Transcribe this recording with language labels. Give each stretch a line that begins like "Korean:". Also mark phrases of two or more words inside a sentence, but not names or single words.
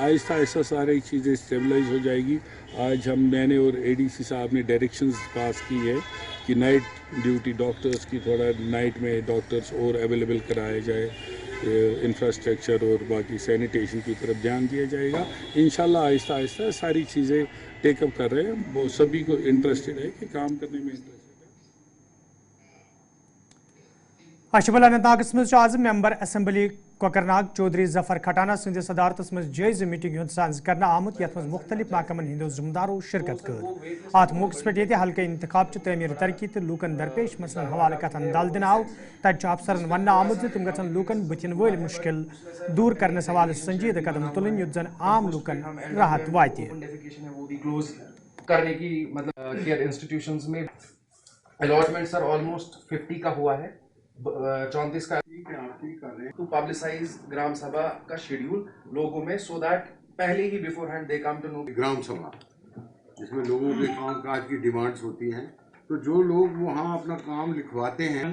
Hindi: आहिस्ता आहिस्ता सारी चीज़ें स्टेबलाइज हो जाएगी। आज मैंने और एडीसी साहब ने डायरेक्शंस पास की है कि
English: night duty doctors
Hindi: की थोड़ा नाइट में डॉक्टर्स और अवेलेबल कराया जाए, इंफ्रास्ट्रक्चर और बाकी सैनिटेशन की तरफ ध्यान दिया जाएगा। इंशाल्लाह आहिस्ता आहिस्ता सारी चीज़ें टेकअप कर रहे हैं। वो सभी को इंटरेस्टेड है कि काम करने में इंटरेस्टेड है।
Kashmiri: अशबल अनंतनागस मज आज मेंबर असम्बली कोकरनाग चौधरी जफर खटाना सद सदारतस मज जायज़ मीटिंग साज कर आमुत यथ मज मुख्तलिफ महकमन हिंदो जिम्मेदारों शिरकत कर। अत मौके पे हल्के इंतखाब तमीर तरक्की तो लूकन दरपेश मसलन हवाले कथन दल दिन आव तत अफसरन वन आमुत तिम गन लूकन बुथिन वल मुश्किल दूर करने हवाले संजीदा कदम तुलन युत जन आम लूकन राहत वात
Hindi: करने की मतलब
English: care institutions
Hindi: में
English: allotment sir almost 50
Hindi: का हुआ है, 34 का
English: to publicize
Hindi: ग्राम सभा का शेड्यूल लोगों में
English: so that
Hindi: पहले ही
English: before hand they come to know.
Hindi: ग्राम सभा जिसमें लोगों के काम काज की डिमांड्स होती हैं, तो जो लोग वहाँ अपना काम लिखवाते हैं